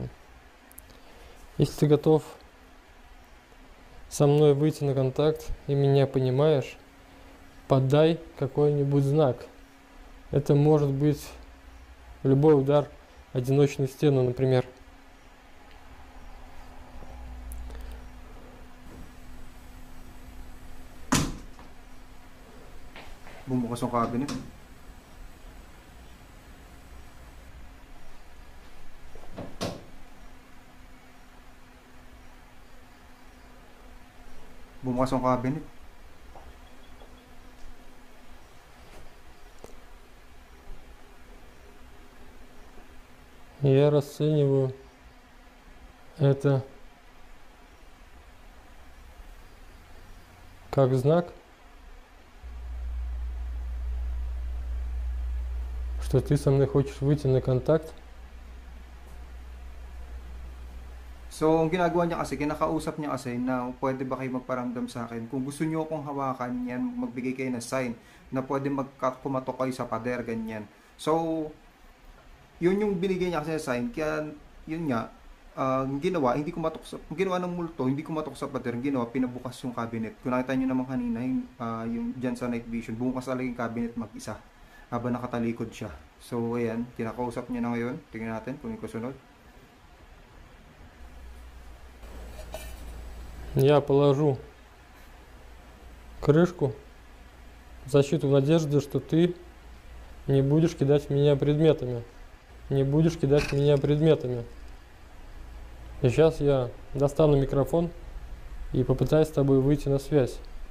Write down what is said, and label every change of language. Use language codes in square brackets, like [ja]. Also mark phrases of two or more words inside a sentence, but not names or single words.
[ru] Если ты готов со мной выйти на контакт и меня понимаешь, подай какой-нибудь знак. Это может быть любой удар одиночной стены, например. [tl] Bumukas yung cabinet. Bumukas yung cabinet. [ru] Я расцениваю это как знак, что ты со мной хочешь выйти на контакт. [tl] So, ang ginagawa niya kasi, kinakausap niya kasi na pwede ba kayo magparamdam sa akin. Kung gusto niyo akong hawakan, yan, magbigay kayo ng sign na pwede magkumatok kayo sa pader, ganyan. So, yun yung binigay niya kasi na sign. Kaya, yun nga, ginawa, hindi kumatok sa, ginawa ng multo, hindi kumatok sa pader, ginawa, pinabukas yung cabinet. Kung nakita niyo naman kanina, yung dyan sa [en] night vision, [tl] bumukas talaga yung cabinet mag-isa habang nakatalikod siya. So, ayan, kinakausap niya na ngayon. Tingnan natin kung yung kasunod. [ru] Я положу крышку в защиту в надежде, что ты не будешь кидать меня предметами. Не будешь кидать меня предметами. И сейчас я достану микрофон и попытаюсь с тобой выйти на связь.